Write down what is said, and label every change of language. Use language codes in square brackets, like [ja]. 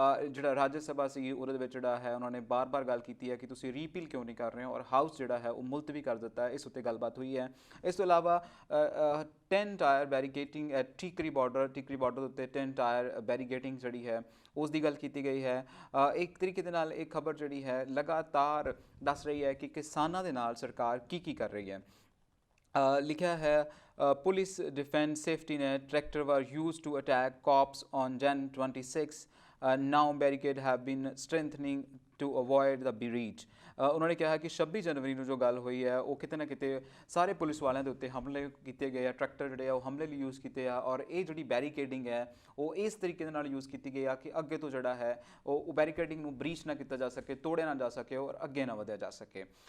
[pa] ਜਿਹੜਾ ਰਾਜ ਸਭਾ ਸੀ ਉਹਦੇ ਵਿੱਚ ਜਿਹੜਾ ਹੈ ਉਹਨਾਂ ਨੇ ਬਾਰ-ਬਾਰ ਗੱਲ ਕੀਤੀ ਹੈ ਕਿ ਤੁਸੀਂ ਰੀਪੀਲ ਕਿਉਂ ਨਹੀਂ ਕਰ ਰਹੇ ਹੋ, ਔਰ ਹਾਊਸ ਜਿਹੜਾ ਹੈ ਉਹ ਮੁਲਤਵੀ ਕਰ ਦਿੱਤਾ ਹੈ। ਇਸ ਉੱਤੇ ਗੱਲਬਾਤ ਹੋਈ ਹੈ। ਇਸ ਤੋਂ ਇਲਾਵਾ [en] 10 tyre barricading at Tikri border [pa] ਦੇ ਉੱਤੇ 10 ਟਾਇਰ ਬੈਰੀਕੇਟਿੰਗ ਜਿਹੜੀ ਹੈ ਉਸ ਦੀ ਗੱਲ ਕੀਤੀ ਗਈ ਹੈ। ਇੱਕ ਤਰੀਕੇ ਦੇ ਨਾਲ ਇਹ ਖਬਰ ਜਿਹੜੀ ਹੈ ਲਗਾਤਾਰ ਦੱਸ ਰਹੀ ਹੈ ਕਿ ਕਿਸਾਨਾਂ ਦੇ ਨਾਲ ਸਰਕਾਰ ਕੀ ਕਰ ਰਹੀ ਹੈ। ਲਿਖਿਆ ਹੈ [en] Police defence safety net tractor were used to attack cops on Jan 26. Now barricades have been strengthening to avoid the breach. [pa] ਉਹਨਾਂ ਨੇ ਕਿਹਾ ਕਿ 26 ਜਨਵਰੀ ਨੂੰ ਜੋ ਗੱਲ ਹੋਈ ਹੈ ਉਹ ਕਿਤੇ ਨਾ ਕਿਤੇ ਸਾਰੇ ਪੁਲਿਸ ਵਾਲਿਆਂ ਦੇ ਉੱਤੇ ਹਮਲੇ ਕੀਤੇ ਗਏ ਆ, ਟਰੈਕਟਰ ਜਿਹੜੇ ਆ ਉਹ ਹਮਲੇ ਲਈ ਯੂਜ਼ ਕੀਤੇ ਆ, ਔਰ ਇਹ ਜਿਹੜੀ ਬੈਰੀਕੇਡਿੰਗ ਹੈ ਉਹ ਇਸ ਤਰੀਕੇ ਦੇ ਨਾਲ ਯੂਜ਼ ਕੀਤੀ ਗਈ ਆ ਕਿ ਅੱਗੇ ਤੋਂ ਜਿਹੜਾ ਹੈ ਉਹ ਬੈਰੀਕੇਡਿੰਗ ਨੂੰ ਬ੍ਰੀਚ ਨਾ ਕੀਤਾ ਜਾ ਸਕੇ, ਤੋੜਿਆ ਨਾ ਜਾ ਸਕੇ ਔਰ ਅੱਗੇ ਨਾ ਵਧਿਆ ਜਾ ਸਕੇ।